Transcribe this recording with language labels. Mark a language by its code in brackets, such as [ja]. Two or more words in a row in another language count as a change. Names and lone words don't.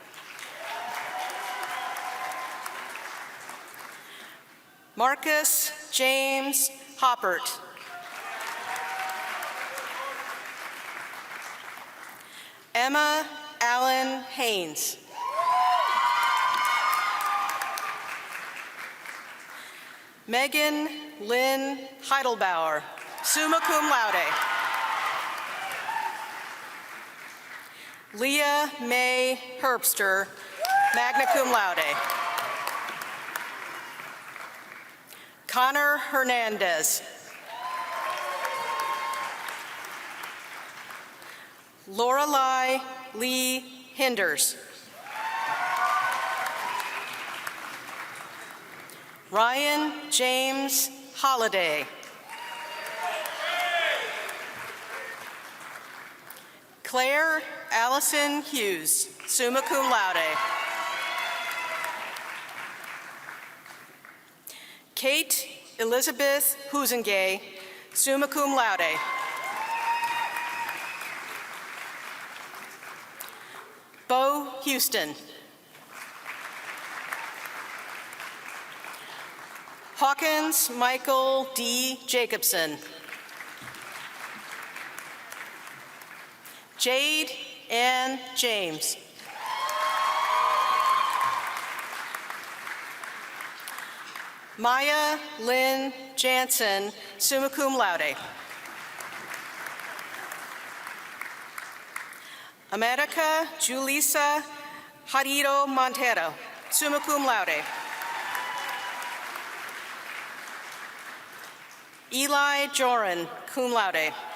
[en] Marcus James Hoppert. Emma Allen Haynes. Megan Lynn Heidelbauer, [la] summa cum laude. [en] Leah May Herbster, [la] magna cum laude. [en] Connor Hernandez. Lorelei Lee Hinders. Ryan James Holliday. Claire Allison Hughes, [la] summa cum laude. [en] Kate Elizabeth Husengay, [la] summa cum laude. [en] Bo Houston. Hawkins Michael D. Jacobson. Jade Ann James. Maya Lynn Jansen, [la] summa cum laude. [en] America Julissa Hariro Montero, [la] summa cum laude. [en] Eli Joran, [la] cum laude.